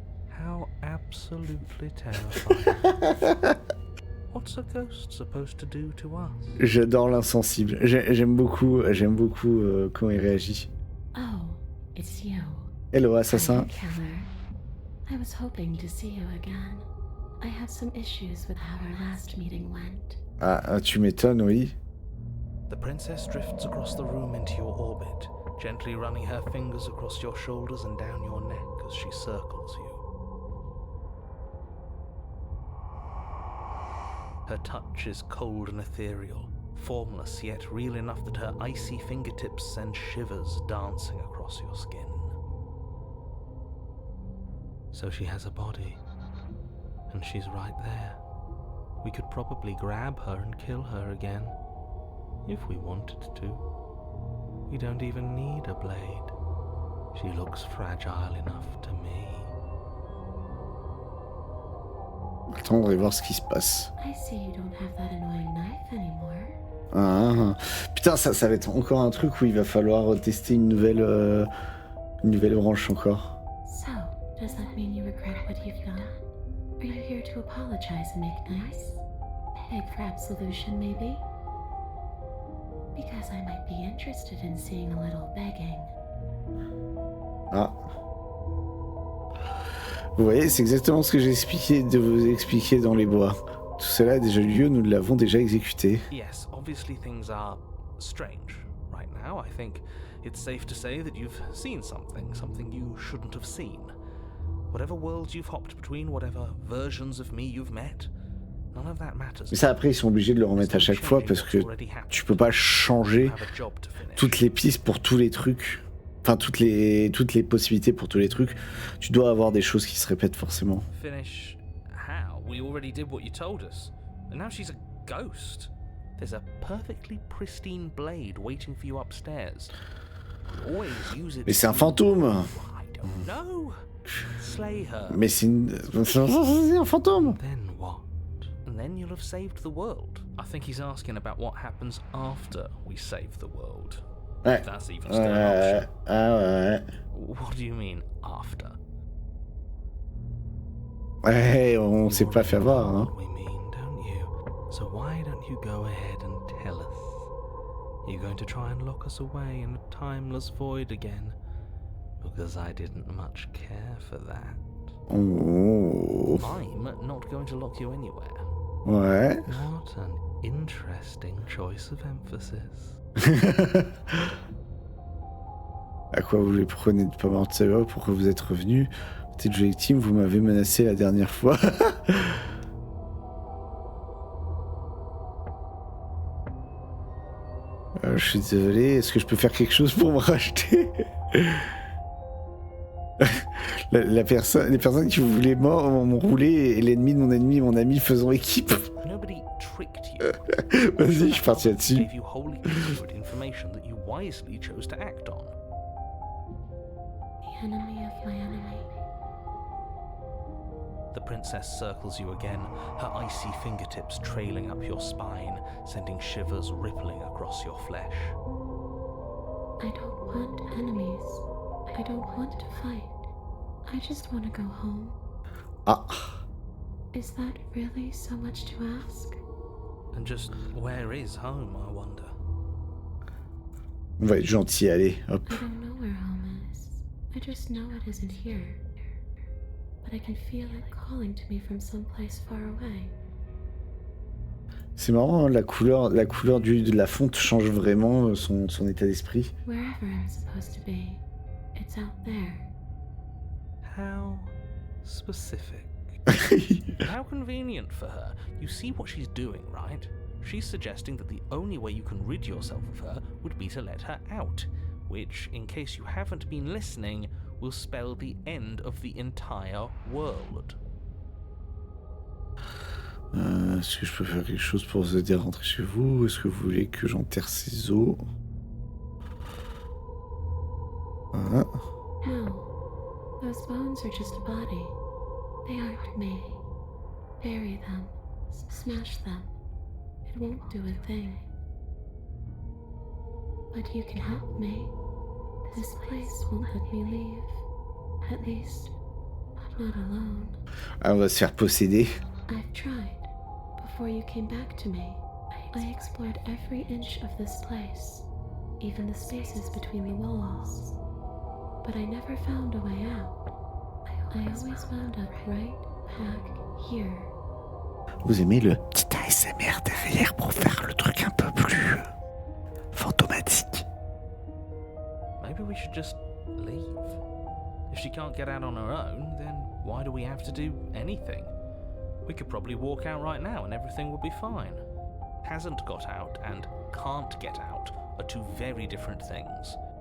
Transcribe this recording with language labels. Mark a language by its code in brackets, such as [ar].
[en] How absolutely terrifying. What's a ghost supposed to do to us? [fr] J'adore l'insensible. J'aime beaucoup comment il réagit. [en] Oh, it's you. Hello, assassin. Keller. I was hoping to see you again. I have some issues with how our last meeting went. [fr] Ah, tu m'étonnes, oui. [en] The princess drifts across the room into your orbit, gently running her fingers across your shoulders and down your neck as she circles you. Her touch is cold and ethereal, formless yet real enough that her icy fingertips send shivers dancing across your skin. So she has a body, and she's right there. We could probably grab her and kill her again, if we wanted to. We don't even need a blade. She looks fragile enough to me. [fr] Attendre et voir ce qui se passe. [en] I see you don't have that annoying knife anymore. [fr] Ah, putain, ça va être encore un truc où il va falloir tester une nouvelle branche encore. [en] So, does that mean you regret what you've done? Are you here to apologize and make nice? Beg for absolution, maybe? Because I might be interested in seeing a little begging. Ah. [fr] Vous voyez, c'est exactement ce que j'ai expliqué de vous expliquer dans les bois. Tout cela a déjà eu lieu, nous l'avons déjà exécuté. [en] Yes, obviously things are strange right now. I think It's safe to say that you've seen something you shouldn't have seen. Whatever worlds you've hopped between, whatever versions of me you've met, none of that matters. [fr] Mais ça, après, ils sont obligés de le remettre à chaque fois parce que tu peux pas changer toutes les pistes pour tous les trucs. Enfin, toutes les possibilités pour tous les trucs. Tu dois avoir des choses qui se répètent forcément. [en] Finish how? We already did what you told us. And now she's a ghost. There's a perfectly pristine blade waiting for you upstairs. You always use it. [fr] Mais c'est un fantôme. [en] I don't know. Slay her. [fr] Mais c'est un fantôme. [en] Then what? And then you'll have saved the world. I think he's asking about what happens after we save the world. [fr] Ouais. [en] If that's even still an option. [fr] Ah ouais. [en] What do you mean after? [fr] Ouais, on s'est pas fait avoir, hein. [en] What we mean, don't you? So why don't you go ahead and tell us? You're going to try and lock us away in a timeless void again? Because I didn't much care for that. Oh. I'm not going to lock you anywhere. [fr] Ouais. [en] What an interesting choice of emphasis. [fr] À quoi vous les prenez de pas mort de savoir pourquoi vous êtes revenu? T'es de victime, vous m'avez menacé la dernière fois. Je suis désolé, est-ce que je peux faire quelque chose pour me racheter? Les personnes qui voulaient mort m'ont roulé et l'ennemi de mon ennemi, mon ami faisant équipe. [en] Nobody tricked you. [fr] Vas-y, je suis parti là-dessus. [en] Gave you wholly inaccurate information that you wisely chose to act on. The enemy of my enemy. The princess circles you again, her icy fingertips trailing up your spine, sending shivers rippling across your flesh. I don't want enemies. I don't want to fight. I just want to go home. Ah. Is that really so much to ask? And just where is home, I wonder? [fr] On va être gentil, allez, hop. [en] I don't know where home is. I just know it isn't here. But I can feel it calling to me from someplace far away. [fr] C'est marrant, hein, la couleur de la fonte change vraiment son état d'esprit. [en] Wherever I'm supposed to be, it's out there. How specific. How convenient for her. You see what she's doing, right? She's suggesting that the only way you can rid yourself of her would be to let her out, which, in case you haven't been listening, will spell the end of the entire world. [fr] Est-ce que je peux faire quelque chose pour vous aider à rentrer chez vous? Est-ce que vous voulez que j'enterre ces os? Hein? [en] No, those bones are just a body. They aren't me. Bury them. Smash them. It won't do a thing. But you can help me. This place won't let me leave. At least, not alone. [fr] Ah, on va se faire posséder. [en] I've tried. Before you came back to me, I explored every inch of this place, even the spaces between the walls. But I never found a way out. I always wound up right back here. [fr] Vous aimez le petit ASMR derrière pour faire le truc un peu plus fantomatique? [en] Maybe we should just leave. If she can't get out on her own, then why do we have to do anything? We could probably walk out right now and everything would be fine. Hasn't got out and can't get out are two very different things.